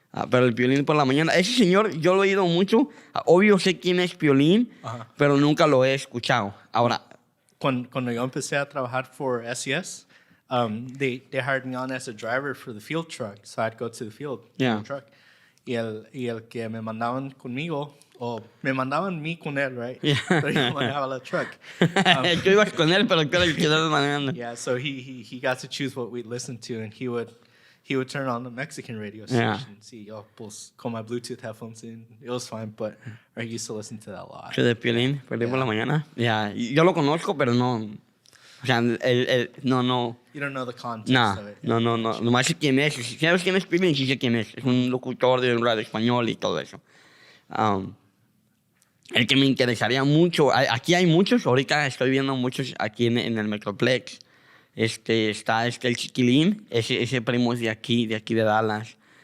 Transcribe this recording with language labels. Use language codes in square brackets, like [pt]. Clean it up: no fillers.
[es] Pero el Piolín por la mañana. Ese señor, yo lo he oído mucho. Obvio sé quién es Piolín, pero nunca lo he escuchado. Ahora... Cuando yo empecé a trabajar [en] for SES, they hired me on as a driver for the field truck, so I'd go to the field in the truck. [es] Y el que me mandaban conmigo, o me mandaban mí con él, right? [en] Yeah. [es] Pero yo manejaba la truck. Tú ibas con él, pero tú eras el que estabas manejando. [en] Yeah, so he got to choose what we'd listen to, and he would turn on the Mexican radio station. See, [es] pues con [en] my Bluetooth headphones in, it was fine, but I used to listen to that a lot. [es] De Piolín por la mañana. Ya, yo lo conozco, pero no. O sea, no. [en] You don't know the context of it. [es] No. Nomás sé quién es. Si sabes quién es Piolín, sí sé quién es. Es un locutor de un radio español y todo eso. El que me interesaría mucho. Aquí hay muchos. Ahorita estoy viendo muchos aquí en el Metroplex. Está el Chiquilín. Ese primo es de aquí de Dallas.